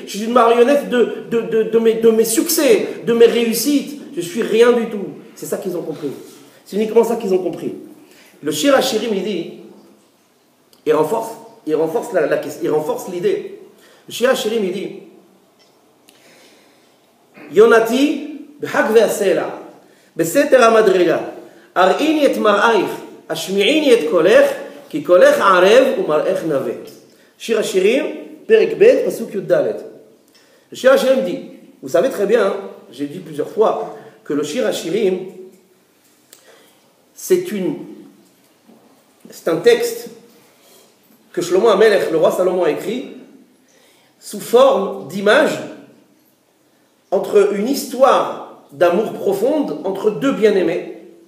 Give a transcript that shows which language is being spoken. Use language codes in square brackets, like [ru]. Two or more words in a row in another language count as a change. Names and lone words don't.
[fr] Je suis une marionnette de mes succès, de mes réussites. Je suis rien du tout. C'est ça qu'ils ont compris. C'est uniquement ça qu'ils ont compris. Le Shir HaShirim, il dit, il renforce l'idée. Le Shir HaShirim, il dit, [he] יונתי בחגוי הסלע בסתר המדרגה הראיני את מראיך השמיעיני את קולך כי קולך ערב ומראיך נאוה. שיר השירים, פרק ב', פסוק י"ד. [fr] Le Shir HaShirim dit, vous savez très bien, j'ai dit plusieurs fois, que le Shir HaShirim, c'est un texte que Shlomo HaMelech, le roi Salomon, a écrit sous forme d'image entre une histoire d'amour profonde entre deux bien-aimés.